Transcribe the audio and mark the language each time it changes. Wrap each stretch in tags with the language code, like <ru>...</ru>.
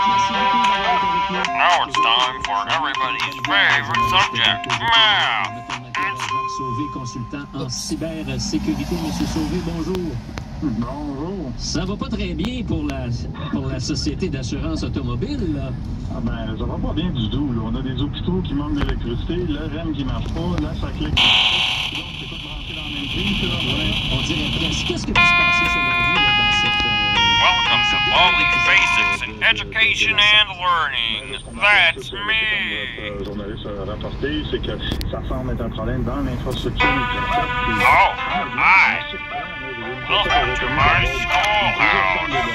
<en>Now it's time for everybody's favorite subject, math.</en> <fr>Sauvé, consultant en cybersécurité. Monsieur Sauvé, bonjour. Bonjour. Ça va pas très bien pour la société d'assurance automobile, là. Ah ben, ça va pas bien du tout, là. On a des hôpitaux qui manquent d'électricité, le REM qui marche pas, là, ça clique. Donc, c'est tout branché dans la même prise, là. Ouais, on dirait presque. Qu'est-ce qui peut se passer selon vous, là, dans cette...</fr> <en>Welcome to Baldi's Basics in Education and Learning. That's me.</en> <fr>Le journaliste a rapporté, c'est que ça semble être un problème dans l'infrastructure.</fr> <en>Oh, hi. Welcome to my schoolhouse.</en>